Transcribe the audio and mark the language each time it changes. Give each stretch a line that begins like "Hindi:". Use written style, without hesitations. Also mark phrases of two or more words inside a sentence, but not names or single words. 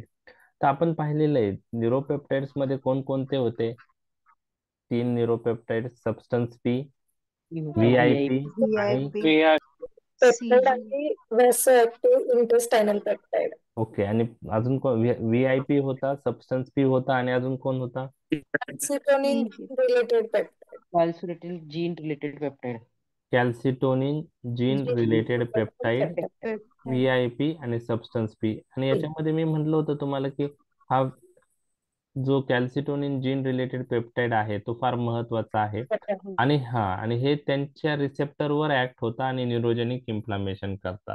Marathi: तर आपण पाहिलेलं आहे न्यूरोपेप्टाइड्स मध्ये कोणकोणते होते?
English: 3 neuropeptide, substance P, VIP आणि पेप्टाइड आणि vasoactive intestinal peptide.
Marathi: ओके, आणि अजून कोण? VIP होता,
English: substance P
Marathi: होता आणि अजून कोण होता?
English: Calcitonin related peptide. Calcitonin gene related peptide. calcitonin gene related peptide, Peptide. VIP आणि substance P.
Marathi: आणि याच्यामध्ये मी म्हटलं होतं तुम्हाला की हा जो
English: calcitonin gene related peptide
Marathi: आहे तो फार महत्वाचा आहे आणि हे त्यांच्या रिसेप्टरवर ऍक्ट होता आणि
English: neurogenic inflammation
Marathi: करतात.